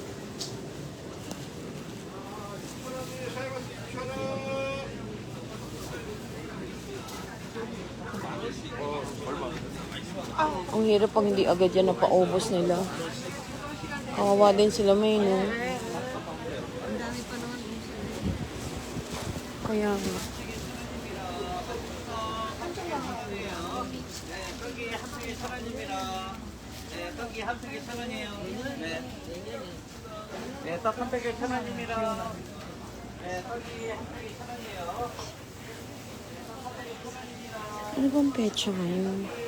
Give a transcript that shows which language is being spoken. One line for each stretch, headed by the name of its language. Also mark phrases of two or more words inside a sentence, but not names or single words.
Filipino: Ang hirap pag hindi agad yan napaubos nila. Kawawa din sila may, no? Kaya nga.
Korean: 떡이 한 팩에 1,000원이에요. 네. 네, 떡 한 팩에 1,000원입니다. 네, 떡이 한 팩에 1,000원이에요.
Filipino: Ano bang pecha ngayon?